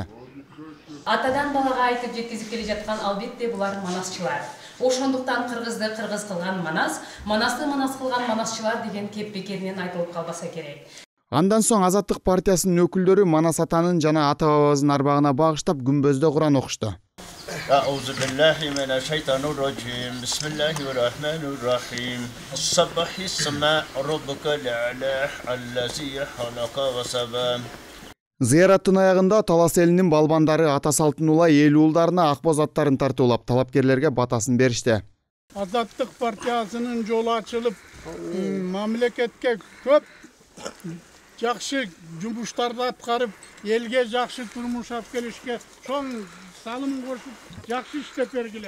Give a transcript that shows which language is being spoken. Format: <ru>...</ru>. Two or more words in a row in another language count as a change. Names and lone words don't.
<ky>Атадан балага айтып жеткизип келе жаткан албетте булар манасчылар. Ошондуктан кыргызды кыргыз кылган Манас, Манасты Манас кылган манасчылар деген кеп-бекеринен айтылып калбаса керек. Андан соң Азаттык партиясынын өкүлдөрү Манас атанын жана ата бабабыздын арбагына багыштап күмбөздө Куран окушту.</ky> <ar>أعوذ بالله من الشيطان الرجيم بسم الله الرحمن الرحيم الصبح السماء ربك الأعلى الذي خلق وسوى.</ar> <ky>Зыяраттын аягында Талас элинин балбандары ата салттын улай эл уулдарына акбоз аттарын тартуулап, талапкерлерге батасын беришти. Азаттык партиясынын жолу ачылып, мамлекетке көп жакшы жумуштарды аткарып, элге жакшы турмуш алып келишке чоң салым кошуп, жакшы иштеп бергиле.</ky>